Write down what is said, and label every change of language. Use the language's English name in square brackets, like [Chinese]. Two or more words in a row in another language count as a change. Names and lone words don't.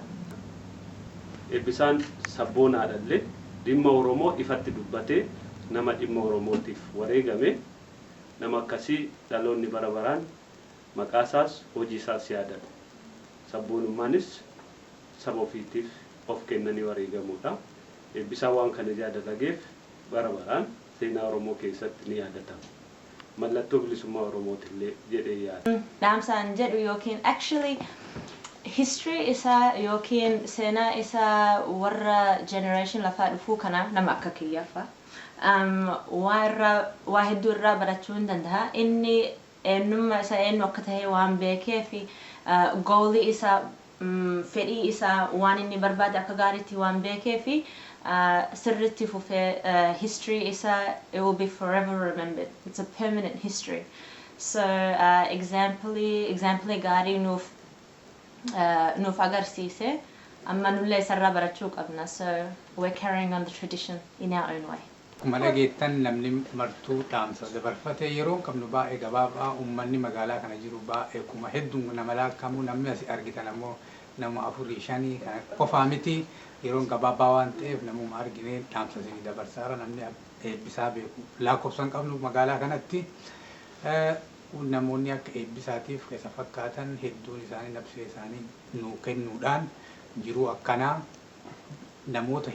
[Oromo] Eebbisaan sabboonaadhallee dhimma Oromoo ifatti dubbatee nama dhimma Oromootiif wareegame nama akkasii dhaloonni bara baraan maqaa isaas hojii isaas yaadata. Sabboonummaanis saba ofiitiif of kennanii wareegamuudha. Eebbisaa waan kana yaadatageef bara baraan seenaa Oromoo keessatti ni yaadatama. Mallattoo bilisummaa Oromootillee jedhee yaada. Dhaamsaan jedhu yookiin [English] actually history [Oromo] isaa yookiin seenaa isaa warra generation lafaa dhufuu kana nama akka kiyyaafaa waa hedduu irraa barachuu hin danda'a. Inni eenyummaa isaa eenyu akka ta'e waan beekee fi goolii isaa fedhii isaa waan inni barbaade akka gaariitti waan beekee fi sirriitti fufee history isaa [English] it will be forever remembered. It's a permanent history. [Oromo] So example gaarii nuuf agarsiise amma nullee isarraa barachuu qabna. [English] So we're carrying on the tradition in our own way. [Oromo] Mana geettan namni martuu dhaamsa dabarfatee yeroo qabnu baay'ee gabaabaa uummanni magaalaa kana jiru baay'ee kuma hedduun nama laakkamu namni as argitan ammoo nama 4-5 kana qofaa miti yeroo gabaabaa waan ta'eef namuma arginee dhaamsa isinii dabarsaara namni eebbisaa beeku lakkoofsan qabnu magaalaa kanatti namoonni akka eebbisaatiif keessa fakkaatan hedduun isaanii nabsee isaanii nuu kennuudhaan jiruu akkanaa namoota